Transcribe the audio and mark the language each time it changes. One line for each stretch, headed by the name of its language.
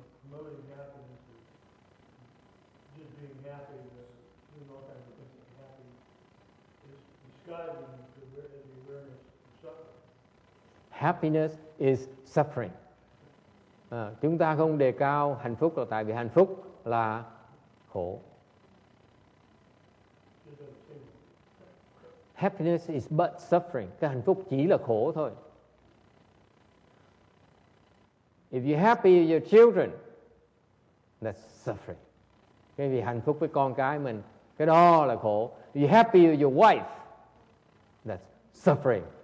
English: Promoting happiness is just being happy, doing all kinds of things to be happy. It's disguising the awareness of suffering. Happiness is suffering.
Vietnamese: Chúng ta không đề cao hạnh phúc là tại vì hạnh phúc là khổ.
English: Happiness is but suffering.
Vietnamese: Cái hạnh phúc chỉ là khổ thôi.
English: If you're happy with your children, that's suffering.
Vietnamese: Cái vì hạnh phúc với con cái mình, cái đó là khổ.
English: If you're happy with your wife, that's suffering.